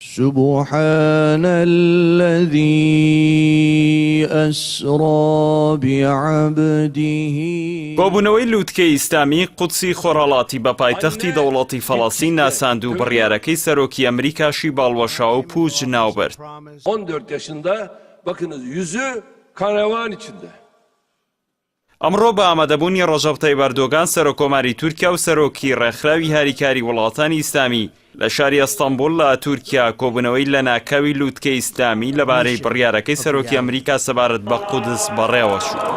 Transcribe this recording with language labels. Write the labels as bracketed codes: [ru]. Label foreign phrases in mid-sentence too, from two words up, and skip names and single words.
[ar] سبحان الذي أسرى بعبده. [ckb] کۆبوونەوەی لووتکەی ئیسلامی قودسی خۆرهەڵاتی بە پایتەختی دەوڵەتی فەڵەستین ناساند و بڕیارەکەی سەرۆکی ئەمریکاشی باڵوەشاو و پووچ ناوبرد. [tr] 14 yaşında bakınız yüzü kan revan içinde. [ckb] ئەمڕۆ بە ئامادەبوونی ڕەجەب تەیب ئەردۆغان سەرۆکۆماری تورکیا و سەرۆکی ڕێکخراوی هاریکاری وڵاتانی ئیسلامی لە شاری ئەستەمبول لە تورکیا کۆبوونەوەی لە ناکاوی لووتکەی ئیسلامی لەبارەی بڕیارەکەی سەرۆکی ئەمریکا سەبارەت بە قودس بەڕێوە شوو.